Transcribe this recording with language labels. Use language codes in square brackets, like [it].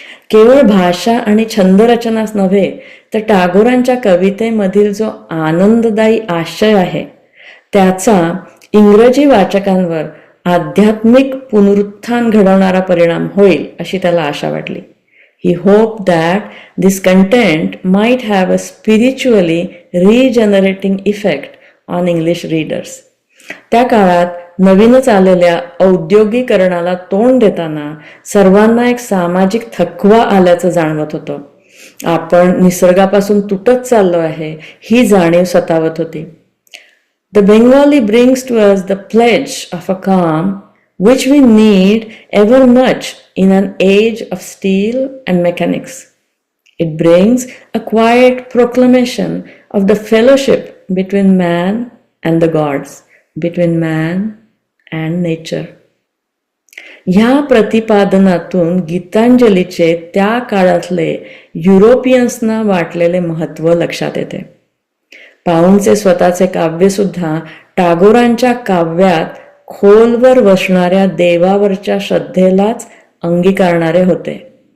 [mr] केवळ भाषा आणि छंदरचनाच नव्हे तर टागोरांच्या कवितेमधील जो आनंददायी आशय आहे त्याचा इंग्रजी वाचकांवर आध्यात्मिक पुनरुत्थान घडवणारा परिणाम होईल अशी त्याला आशा वाटली. [en] He hoped that this content might have a spiritually regenerating effect on English readers. [mr] त्या काळात नवीनच आलेल्या औद्योगिकरणाला तोंड देताना सर्वांना एक सामाजिक थकवा आल्याचं जाणवत होतं. आपण निसर्गापासून तुटत चाललो आहे ही जाणीव सतावत होती. [en] The Bengali brings to us the pledge of a calm which we need ever much in an age of steel and mechanics. It brings a quiet proclamation of the fellowship between man and the gods, between man and nature. [mr] ह्या प्रतिपादनातून गीतांजलीचे त्या काळातले युरोपियन्सना वाटलेले महत्त्व लक्षात येते. पाऊंचे स्वतःचे काव्य सुद्धा टागोरांच्या काव्यात खोलवर वसणाऱ्या देवावरच्या श्रद्धेलाच अंगीकारणारे होते.